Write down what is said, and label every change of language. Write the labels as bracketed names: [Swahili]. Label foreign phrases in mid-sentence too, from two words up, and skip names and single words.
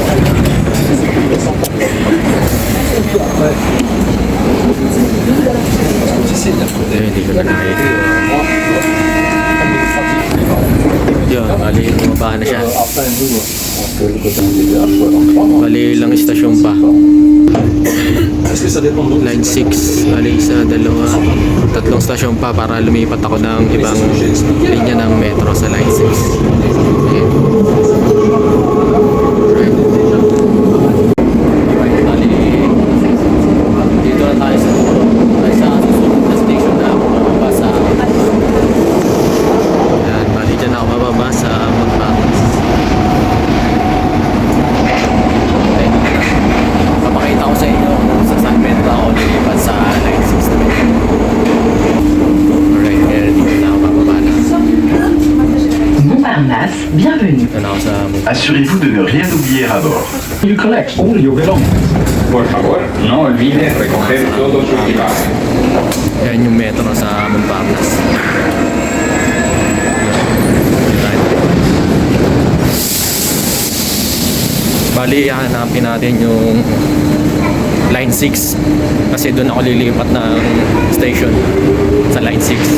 [Filipino] Hindi ko na nakita. Yun, bali bumaba na siya. Bali ilang istasyon pa. [French] Est-ce que ça dépend de [Filipino] Line 6, bali isa, dalawa, tatlong stasyon pa para lumipat ako ng ibang linya ng metro sa Line 6. Okay. Bali, dito na tayo sa susunod na station na bumaba sa yan, bali dyan ako bababa sa Montparnasse. Okay. Papakita ko sa inyo kung sa saan metro ako lilipat sa Line 6 na metro. Alright, kaya dito na ako bababa na. [French] Montparnasse, bienvenue. [Filipino] Dito na ako sa Montparnasse. [French] Assurez-vous de ne rien oublier à bord. [English] You collect all your belongings. [Spanish] Por favor, no olvide recoger todo su equipaje. [Filipino] Yan yung metro sa Montparnasse. Bali, hanapin natin yung Line 6 kasi doon ako lilipat ng station sa Line 6.